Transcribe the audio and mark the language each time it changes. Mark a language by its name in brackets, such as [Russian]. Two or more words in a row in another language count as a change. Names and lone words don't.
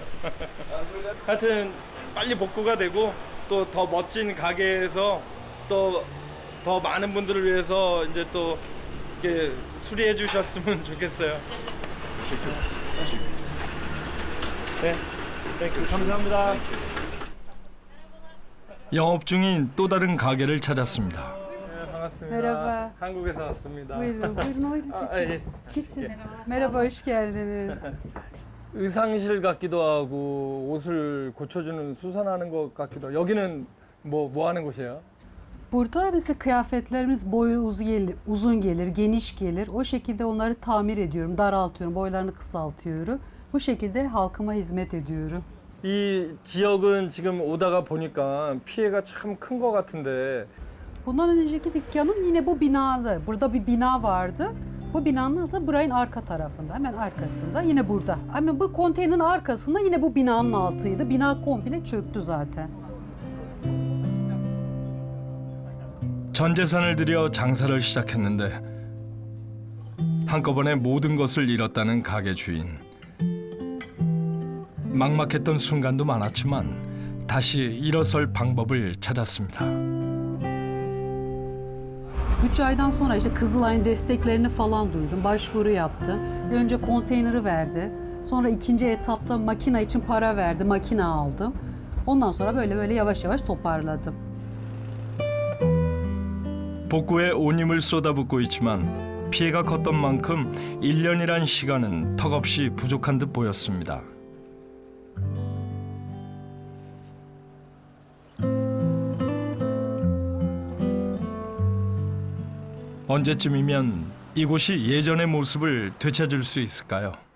[Korean] 하여튼 빨리 복구가 되고 또 더 멋진 가게에서 또 더 많은 분들을 위해서 이제 또 이렇게 수리해 주셨으면 좋겠어요. 네, 감사합니다. 영업 중인 또 다른 가게를 찾았습니다. 네, 반갑습니다. [Turkish] Merhaba. [Korean] 한국에서 왔습니다. [Turkish] Buyurun, buyurun geçin. [Korean] 예. [Turkish] Geçin. Merhaba, hoş geldiniz. [Korean] 의상실 같기도 하고 옷을 고쳐주는 수선하는 것 같기도 하고 여기는 뭐 하는 곳이에요? [Turkish] Burada mesela kıyafetlerimiz boyu uzun gelir, geniş gelir. O şekilde onları tamir ediyorum, daraltıyorum, boylarını kısaltıyorum. Bu şekilde halkıma hizmet ediyorum. [Korean] 이 지역은 지금 오다가 보니까 피해가 참 큰 것 같은데 [Turkish] Bundan önceki dükkanım yine bu binalı. Burada bir bina vardı. Bu binanın da burayın arka tarafında, hemen arkasında. Yine burada. Ama bu konteynerin arkasında yine bu binanın altıydı. Bina komple çöktü zaten. [Korean] 전 재산을 들여 장사를 시작했는데 한꺼번에 모든 것을 잃었다는 가게 주인. 막막했던 순간도 많았지만 다시 일어설 방법을 찾았습니다. [Turkish] 3 aydan sonra işte Kızılay'ın desteklerini falan duydum. Başvuru yaptım. Önce konteyneri verdi. Sonra ikinci etapta makine için para verdi. Makine aldım. Ondan sonra böyle yavaş yavaş toparladım. [Korean] 복구에 온 힘을 쏟아붓고 있지만 피해가 컸던 만큼 1년이란 시간은 턱없이 부족한 듯 보였습니다. 언제쯤이면 이곳이 예전의 모습을 되찾을 수 있을까요?